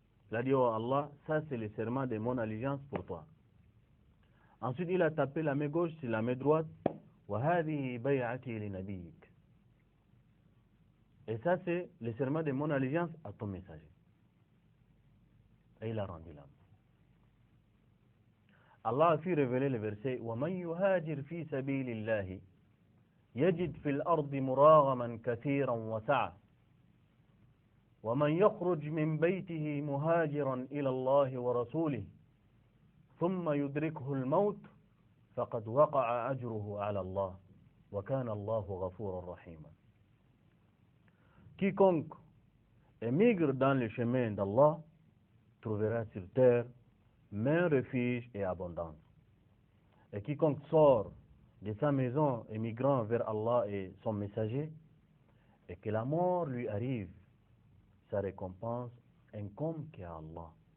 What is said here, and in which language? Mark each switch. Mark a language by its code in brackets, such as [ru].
[fr] Il a dit oh Allah, ça c'est le serment de mon allégeance pour toi. Ensuite il a tapé la main gauche sur la main droite [ar] wa hadihi bay'ati li nabiyik. [fr] Et ça c'est le serment de mon allégeance à ton messager. Et il a rendu l'âme. Allah a fait révéler le verset [ar] وَمَنْ يُهَاجِرْ فِي سَبِيلِ اللَّهِ يَجِدْ فِي الْأَرْضِ مُرَاغَمًا كَثِيرًا وَسَعًا وَمَنْ يَخْرُجْ مِنْ بَيْتِهِ مُهَاجِرًا إِلَى اللَّهِ وَرَسُولِهِ ثُمَّ يُدْرِكْهُ الْمَوْتُ فَقَدْ وَقَعَ أَجْرُهُ عَلَى الله وَكَانَ الله غَفُورًا رَحِيمًا. [fr] Quiconque émigre dans le chemin d'Allah trouvera sur terre main, refuge et abondance. Et quiconque sort de sa maison émigrant vers Allah et son messager, et que la mort lui arrive, sa récompense incombe qu'à Allah.